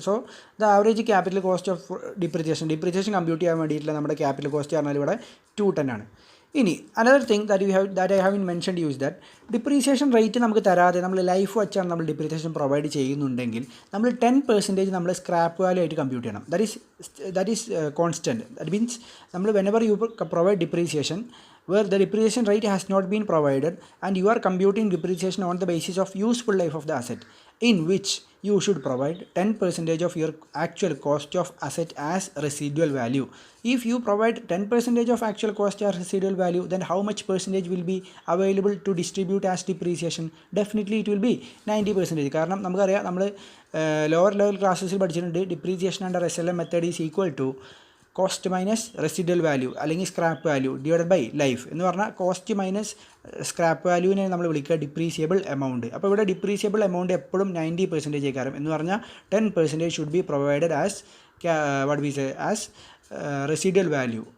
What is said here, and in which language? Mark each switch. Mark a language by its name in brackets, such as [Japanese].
[Malayalam] So the average capital cost of depreciation compute ചെയ്യാൻ വേണ്ടിയിട്ടുള്ള നമ്മുടെ ക്യാപിറ്റൽ കോസ്റ്റ് പറഞ്ഞാൽ ഇവിടെ 210 ആണ്. ഇനി [English] another thing that I have mentioned use that [Malayalam] depreciation rate നമുക്ക് തരാതെ നമ്മൾ ലൈഫ് വെച്ചാണ് നമ്മൾ ഡിപ്രീസിയേഷൻ പ്രൊവൈഡ് ചെയ്യുന്നുണ്ടെങ്കിൽ നമ്മൾ 10% നമ്മൾ സ്ക്രാപ്പ് വാല്യൂ ആയിട്ട് കമ്പ്യൂട്ട് ചെയ്യണം. [English] That is constant. That means നമ്മൾ whenever you provide depreciation where the depreciation rate has not been provided and you are computing depreciation on the basis of useful life of the asset, in which you should provide 10% of your actual cost of asset as residual value. If you provide 10% of actual cost as residual value, then how much percentage will be available to distribute as depreciation? Definitely it will be 90%. [Malayalam] കാരണം നമുക്കറിയാം നമ്മൾ lower level ക്ലാസ്സസിൽ പഠിച്ചിട്ടുണ്ട് [English] depreciation under SLM method is equal to [Malayalam] cost minus residual value അല്ലെങ്കിൽ scrap value divide by life എന്ന് പറഞ്ഞാൽ cost minus scrap വാല്യൂവിനെ നമ്മൾ വിളിക്കുക ഡിപ്രീസിയബിൾ amount. അപ്പോൾ ഇവിടെ ഡിപ്രീസിയബിൾ എമൗണ്ട് എപ്പോഴും 90% ആയിരിക്കും എന്ന് പറഞ്ഞാൽ 10% [English] Should be provided as what we say as residual value.